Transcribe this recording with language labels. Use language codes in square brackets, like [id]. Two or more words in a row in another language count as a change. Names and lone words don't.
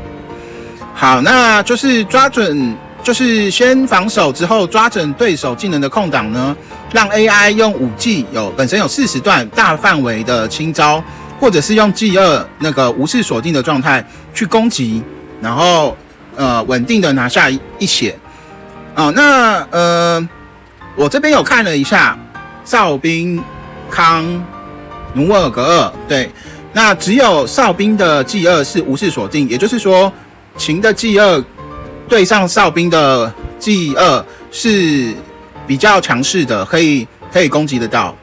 [zh] 好，那就是抓準，就是先防守之後抓準對手技能的空檔呢，讓 AI 用武技本身有40段大範圍的清招，或者是用技2那個無視鎖定的狀態去攻擊，然後穩定的拿下一血。那我這邊有看了一下哨兵康努爾格尔，對， 那只有哨兵的技2是無視鎖定，也就是說，秦的技2對上哨兵的技2是比較強勢的，可以攻擊得到。